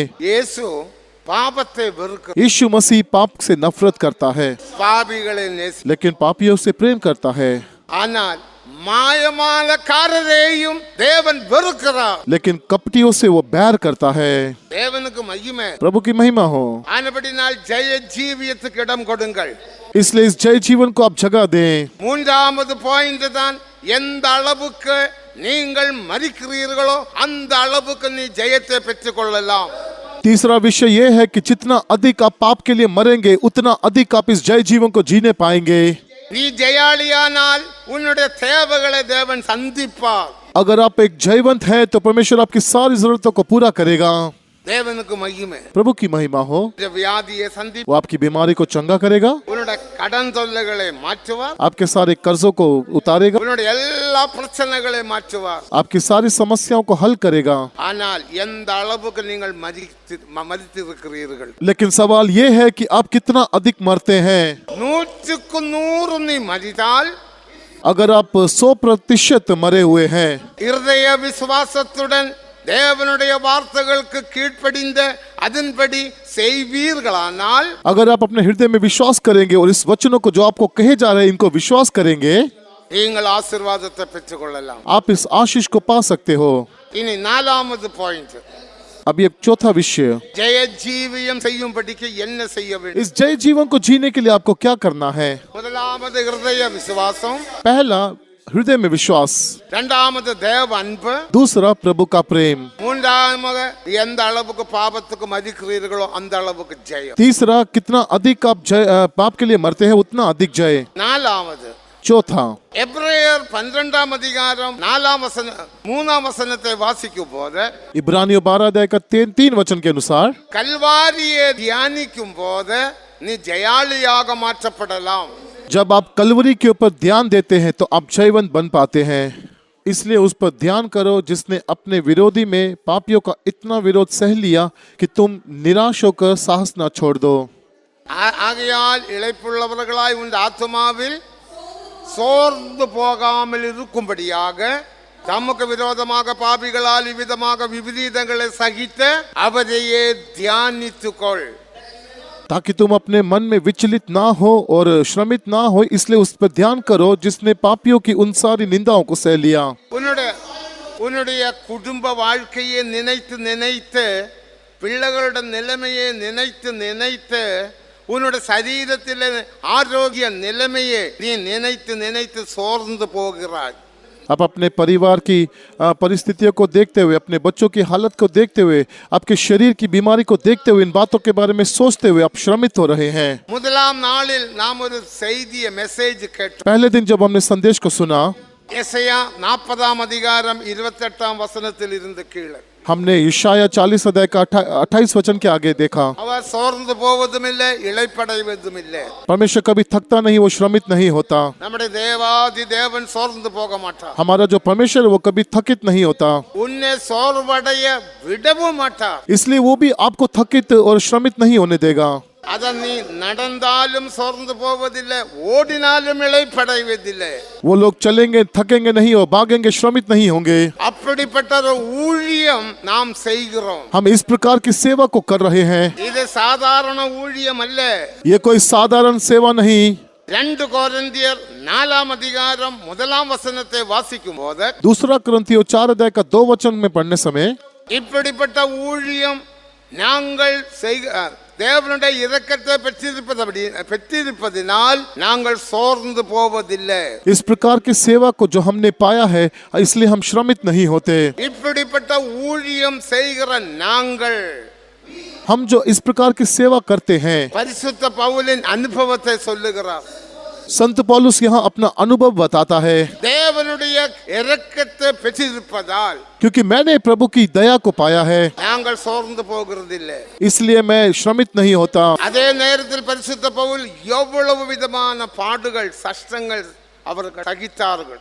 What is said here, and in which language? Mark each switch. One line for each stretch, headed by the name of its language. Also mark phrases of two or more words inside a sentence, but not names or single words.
Tamil: இயேசு பாபத்தை வெறுக்கிறார்,
Hindi: यीशु मसीह पाप से नफरत करता है
Tamil: பாவிகளை நேசிக்கிறார்,
Hindi: लेकिन पापियों से प्रेम करता है।
Tamil: ஆனால் மாயமாலக்காரரையும் தேவன் வெறுக்கிறார்,
Hindi: लेकिन कपटियों से वो बैर करता है।
Tamil: தேவனுக்கு மகிமை,
Hindi: प्रभु की महिमा हो।
Tamil: ஆனபடினால் ஜெய ஜீவியத்துக்கு இடம் கொடுங்கள்.
Hindi: इसलिए इस जय जीवन को आप जगह दें।
Tamil: மூன்றாவது பாயிண்ட் தான், எந்த அளவுக்கு நீங்கள் மரிக்கிறீர்களோ அந்த அளவுக்கு நீ ஜெயத்தை பெற்றுக் கொள்ளலாம்.
Hindi: तीसरा विषय यह है कि जितना अधिक आप पाप के लिए मरेंगे उतना अधिक आप इस जय जीवन को जीने पाएंगे।
Tamil: நீ ஜெயாளியானால் உன்னுடைய தேவைகளை தேவன் சந்திப்பார்.
Hindi: अगर आप एक जयवंत हैं तो परमेश्वर आपकी सारी जरूरतों को पूरा करेगा।
Tamil: தேவனுக்கு மகிமை.
Hindi: प्रभु की महिमा हो।
Tamil: இந்த வியாதியை சந்தி
Hindi: वो आपकी बीमारी को चंगा करेगा,
Tamil: உன்னுடைய கடன் தொல்லைகளை மாற்றுவார்,
Hindi: आपके सारे कर्जों को उतारेगा,
Tamil: உன்னுடைய எல்லா பிரச்சனைகளை மாற்றுவார்.
Hindi: आपकी सारी समस्याओं को हल करेगा।
Tamil: ஆனால் எந்த அளவுக்கு நீங்கள் மதித்திருக்கிறீர்கள்?
Hindi: लेकिन सवाल ये है कि आप कितना अधिक मरते हैं।
Tamil: 100க்கு 100 நீ மதித்தால்,
Hindi: अगर आप 100% मरे हुए हैं,
Tamil: இருதய விசுவாசத்துடன் தேவனுடைய வார்த்தைகளுக்கு கீழ்ப்படிந்த அதன்படி செய்வீர்களானால்,
Hindi: अगर आप अपने हृदय में विश्वास करेंगे और इस वचनों को जो आपको कहे जा रहे हैं इनको विश्वास करेंगे,
Tamil: நீங்கள் ஆசீர்வாதத்தை பெற்றுக்கொள்ளலாம்.
Hindi: आप इस आशीष को पा सकते हो।
Tamil: இனி 4வது பாயிண்ட்,
Hindi: अब ये चौथा विषय,
Tamil: ஜெய ஜீவியம் செய்யும்படிக்கு என்ன செய்ய வேண்டும்?
Hindi: इस जय जीवन को जीने के लिए आपको क्या करना है।
Tamil: முதலாவது இருதய விசுவாசம்,
Hindi: पहला हृदय में विश्वास,
Tamil: இரண்டாவது தேவ அன்பு,
Hindi: दूसरा प्रभु का प्रेम,
Tamil: மூன்றாவது எந்த அளவுக்கு பாவத்துக்கு மதிக்கிறீர்களோ அந்த அளவுக்கு ஜெயம்,
Hindi: तीसरा कितना अधिक आप पाप के लिए मरते हैं उतना अधिक जय,
Tamil: நாலாவது
Hindi: चौथा
Tamil: எபிரேயர் 12ஆம் அதிகாரம் 3ஆம் வசனத்தை வாசிக்கும் போது,
Hindi: इब्रानियों 12 अध्याय का 3 वचन के अनुसार,
Tamil: கல்வாரியை தியானிக்கும் போது நீ ஜெயாளியாக மாற்றப்படலாம்.
Hindi: जब आप कलवरी के ऊपर ध्यान देते हैं तो आप जयवंत बन पाते हैं। इसलिए उस पर ध्यान करो जिसने अपने विरोधी में पापियों का इतना विरोध सह लिया कि तुम निराश होकर साहस ना छोड़ दो।
Tamil: ஆகையால் இளைப்புள்ளவர்களாய் உன் ஆத்துமாவில் சோர்ந்து போகாமல் இருக்கும்படியாக தமக்கு விரோதமாக பாபிகளால் இவ்விதமாக விபரீதங்களை சகித்த அவரையே தியானித்துக்கொள்,
Hindi: ताकि तुम अपने मन में विचलित ना हो और श्रमित ना हो। इसलिए उस पर ध्यान करो जिसने पापियों की उन सारी निंदाओं को सह लिया।
Tamil: உன்னுடைய குடும்ப வாழ்க்கையை நினைத்து நினைத்து, பிள்ளைகளுடைய நிலைமையை நினைத்து நினைத்து, உன்னுடைய சரீரத்தில் ஆரோக்கிய நிலைமையை நீ நினைத்து நினைத்து சோர்ந்து போகிறாய்.
Hindi: आप अपने परिवार की परिस्थितियों को देखते हुए, अपने बच्चों की हालत को देखते हुए, आपके शरीर की बीमारी को देखते हुए, इन बातों के बारे में सोचते हुए आप श्रमित हो रहे हैं।
Tamil: முதலாம் நாளில் நாம் ஒரு செய்தியை மெசேஜ் கேட்டோம்.
Hindi: पहले दिन जब हमने संदेश को सुना,
Tamil: எசையா 40ஆம் அதிகாரம் 28ஆம் வசனத்தில் இருந்து கீழே
Hindi: हमने यशाया 40 अध्याय का 28 वचन के आगे देखा।
Tamil: அவர் சோர்ந்து போவதும் இல்லை, இளைப்படைவதும் இல்லை.
Hindi: परमेश्वर कभी थकता नहीं, वो श्रमित नहीं होता।
Tamil: நம்முடைய தேவாதி தேவன் சோர்ந்து போக மாட்டார்.
Hindi: हमारा जो परमेश्वर है वो कभी थकित नहीं होता,
Tamil: உன்னை சோர்வடைய விடவும் மாட்டார்.
Hindi: इसलिए वो भी आपको थकित और श्रमित नहीं होने देगा।
Tamil: அத நீ நடந்தாலும் சோர்ந்து போவதில்லை, ஓடினாலும் இளைப்படைவதில்லை.
Hindi: वो लोग चलेंगे थकेंगे नहीं और भागेंगे श्रमित नहीं होंगे।
Tamil: அப்படிப்பட்ட ஒரு ஊழியம் நாம் செய்கிறோம்.
Hindi: हम इस प्रकार की सेवा को कर रहे हैं।
Tamil: இது சாதாரண ஊழியம் அல்ல.
Hindi: ये कोई साधारण सेवा नहीं।
Tamil: 2 கொரிந்தியர் 4ஆம் அதிகாரம் 1ஆம் வசனத்தை வாசிக்கும் போது,
Hindi: दूसरा कुरिन्थियों 4 अध्याय का 2 वचन में पढ़ने समय,
Tamil: இப்படிப்பட்ட ஊழியம் நாங்கள் தேவனுடைய இரக்கத்தை பெற்றிருப்பதினால் நாங்கள் சோர்ந்து போவதில்லை.
Hindi: इस प्रकार की सेवा को जो हमने पाया है इसलिए हम श्रमित नहीं होते।
Tamil: இப்படிப்பட்ட ஊழியம் செய்கிற நாங்கள்,
Hindi: हम जो इस प्रकार की सेवा करते हैं,
Tamil: பரிசுத்த பவுலின் அனுபவத்தை சொல்லுகிறார்.
Hindi: संत पौलुस यहाँ अपना अनुभव बताता है,
Tamil: தேவனுடைய இரக்கத்தை பெற்றிருப்பதால்,
Hindi: क्योंकि मैंने प्रभु की दया को पाया है
Tamil: நாங்கள் சோர்ந்து போகிறதில்லை.
Hindi: इसलिए मैं श्रमित नहीं होता।
Tamil: அதே நேரத்தில் பரிசுத்த பவுல் எவ்வளவு விதமான பாடுகள் கஷ்டங்கள் அவர்கள் சகித்தார்கள்.